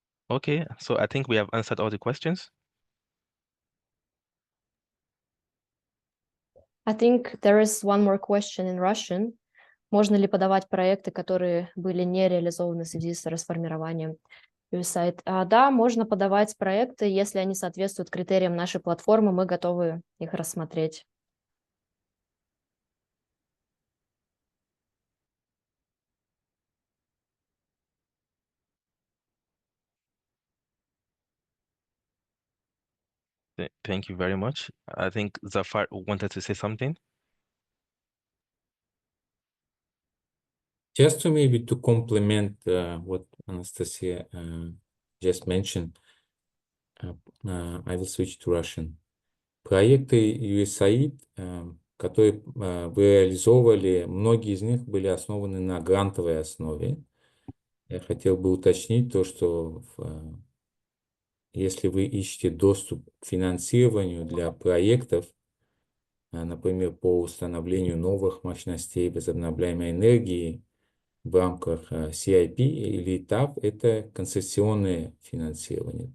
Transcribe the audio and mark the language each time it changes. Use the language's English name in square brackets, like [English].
[English] Okay, so I think we have answered all the questions. I think there is 1 more question in Russian. [Russian] Можно ли подавать проекты, которые были не реализованы в связи с расформированием USAID? Да, можно подавать проекты, если они соответствуют критериям нашей платформы, мы готовы их рассмотреть. [English] Thank you very much. I think Zafar wanted to say something. Just to maybe to complement what Anastasia just mentioned, I will switch to Russian. [Russian] Проекты USAID, которые вы реализовывали, многие из них были основаны на грантовой основе. Я хотел бы уточнить то, что если вы ищете доступ к финансированию для проектов, например, по установлению новых мощностей возобновляемой энергии в рамках CIP или ETAF, это концессионное финансирование.